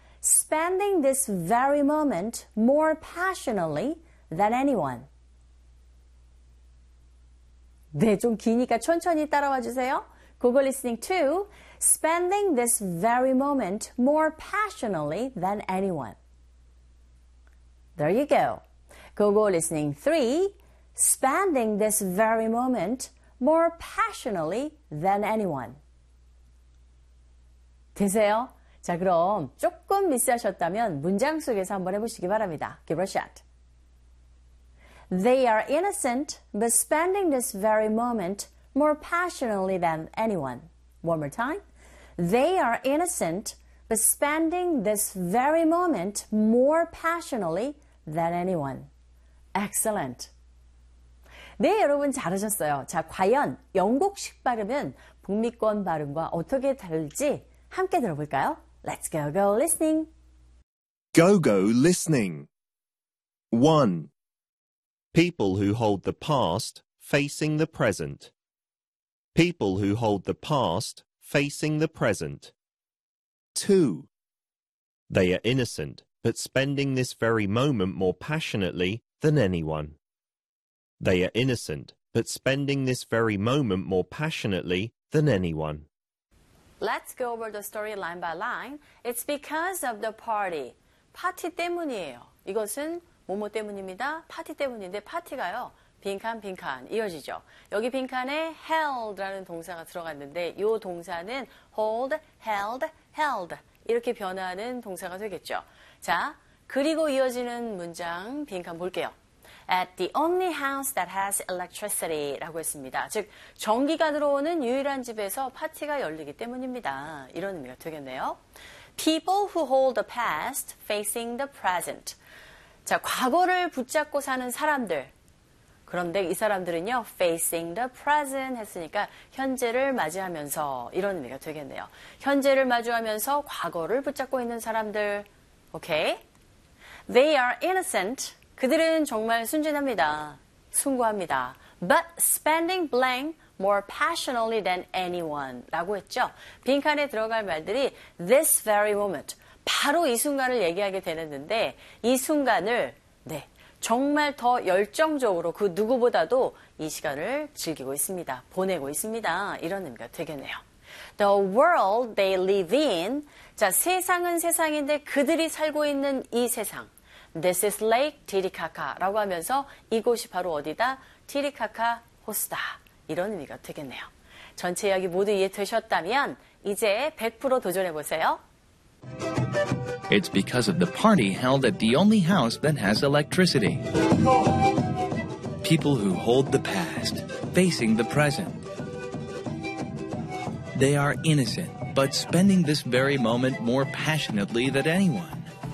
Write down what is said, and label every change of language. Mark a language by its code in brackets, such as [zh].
[en] Spending this very moment more passionately than anyone. [ko] 네, 좀 기니까 천천히 따라와주세요. [en] Google Listening 2. Spending this very moment more passionately than anyone. There you go. Google Listening 3. Spending this very moment more passionately than anyone. [ko] 되세요? 자, 그럼 조금 미스하셨다면 문장 속에서 한번 해보시기 바랍니다. [en] Give it a shot. They are innocent, but spending this very moment more passionately than anyone. One more time. They are innocent, but spending this very moment more passionately than anyone. [ko] Excellent. 네, 여러분 잘하셨어요. 자, 과연 영국식 발음은 북미권 발음과 어떻게 다를지 함께 들어볼까요? [en] Let's go, go, listening. Go, go, listening. 1. People who hold the past facing the present. People who hold the past facing the present. 2. They are innocent, but spending this very moment more passionately than anyone. They are innocent, but spending this very moment more passionately than anyone. Let's go over the story line by line. It's because of the party. [ko] 파티 때문이에요. 이것은 뭐뭐 때문입니다. 파티 때문인데 파티가요. 빈칸 빈칸 이어지죠. 여기 빈칸에 held라는 동사가 들어갔는데 이 동사는 [en] hold, held, held [ko] 이렇게 변화하는 동사가 되겠죠. 자, 그리고 이어지는 문장 빈칸 볼게요. [en] At the only house that has electricity [ko] 라고 했습니다. 즉, 전기가 들어오는 유일한 집에서 파티가 열리기 때문입니다. 이런 의미가 되겠네요. [en] People who hold the past facing the present. [ko] 자, 과거를 붙잡고 사는 사람들. 그런데 이 사람들은요, [en] facing the present [ko] 했으니까 현재를 맞이하면서 이런 의미가 되겠네요. 현재를 마주하면서 과거를 붙잡고 있는 사람들. [en] Okay? They are innocent. [ko] 그들은 정말 순진합니다. 숭고합니다. [en] But spending blank more passionately than anyone [ko] 라고 했죠. 빈칸에 들어갈 말들이 [en] this very moment, [ko] 바로 이 순간을 얘기하게 되는데 이 순간을 네 정말 더 열정적으로 그 누구보다도 이 시간을 즐기고 있습니다. 보내고 있습니다. 이런 의미가 되겠네요. [en] The world they live in. [ko] 자, 세상은 세상인데 그들이 살고 있는 이 세상. [en] This is Lake Titicaca [ko] 라고 하면서 이곳이 바로 어디다? Titicaca 호수다. 이런 의미가 되겠네요. 전체 이야기 모두 이해되셨다면 이제 100% 도전해보세요. [en] It's because of the party held at the only house that has electricity. People who hold the past, facing the present. They are innocent, but spending this very moment more passionately than anyone.